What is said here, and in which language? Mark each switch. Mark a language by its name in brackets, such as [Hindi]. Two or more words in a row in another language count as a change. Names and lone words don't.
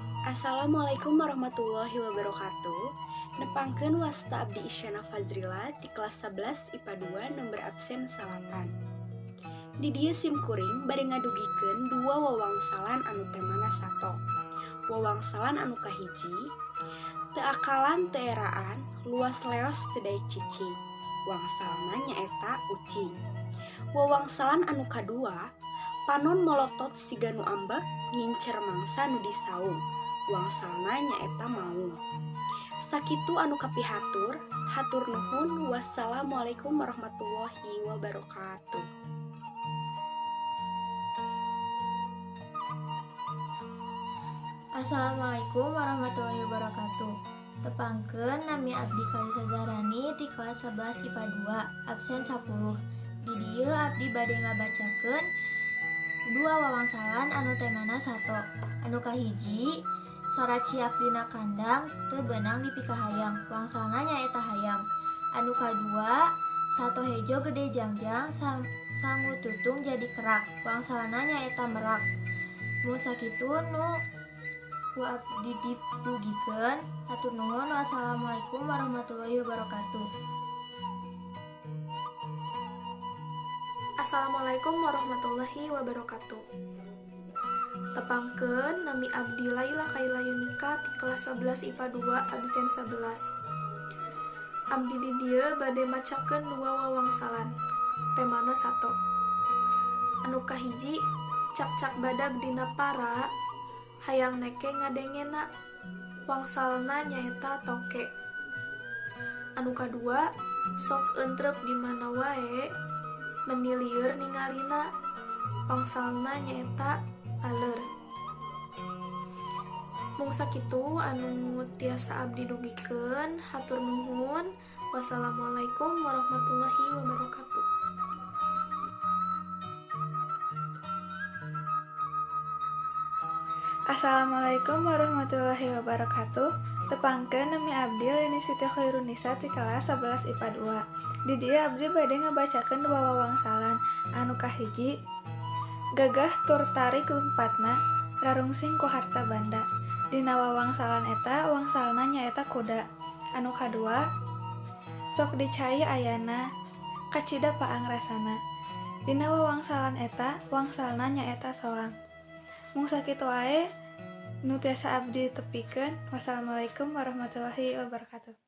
[Arabic] السلام عليكم ورحمة الله وبركاته. [Sundanese] Nepangkeun wasta abdi Isyana Fazrila di kelas 11 IPA 2 nomor absen 8. Di dieu simkuring bade ngadugikeun dua wawangsalan anu temana sato. Wawangsalan anu kahiji, teu akalan teu eraan, luas leos teu daek cicing. Wangsalna nyaeta ucing. Wawangsalan anu kadua, panon molotot siga nu ambek ngincer mangsa nu disaung. Wangsalna nyaeta maung. Sakitu anu kapihatur, hatur nuhun. [Arabic] والسلام عليكم ورحمة الله وبركاته. السلام عليكم ورحمة الله وبركاته. [Sundanese] Tepangkeun nami abdi Kalisa Zahrani di kelas 11 IPA 2 absen 10. Di dieu abdi bade ngabacakeun dua wawangsalan anu temana sato. Anu kahiji, sorat ciak dina kandang teu beunang dipika hayam. Wangsalna nyaeta hayam. Anu kadua, sato hejo gede jangjang sangu tutung jadi kerak. Wangsalna nyaeta merak. Mun sakitu nu ku abdi didugikeun. Hatur nuhun. [Arabic] والسلام عليكم ورحمة الله وبركاته. السلام عليكم ورحمة الله وبركاته. [Sundanese] Tepangkeun nami abdi Laila Kaila Yunika di kelas 11 IPA 2 absen 11. Abdi di dieu bade macakeun dua wawangsalan temana sato. Anu kahiji, cak-cak badag dina para hayang neke ngadengena. Wangsalna nyaeta toke. Anu kadua, sok entrep di mana wae menilieur ningalina. Wangsalna nyaeta aler. Mung sakitu anu tiasa abdi dugikeun. Hatur nuhun. [Arabic] والسلام عليكم ورحمة الله وبركاته. السلام عليكم ورحمة الله وبركاته. [Sundanese] Tepangkeun nami abdi Leni Siti Khairunisa ti kelas 11 IPA 2. Di dieu abdi bade ngabacakeun dua wawangsalan. Anu kahiji, gagah tur tarik lempatna rarungsing ku harta banda. Dina wawangsalan eta wangsalna nyaeta kuda. Anu kadua, sok dicai ayana kacida paang rasana. Dina wawangsalan eta wangsalna nyaeta soang. Mung sakitu wae nu tiasa abdi tepikeun. [Arabic] والسلام عليكم ورحمة الله وبركاته.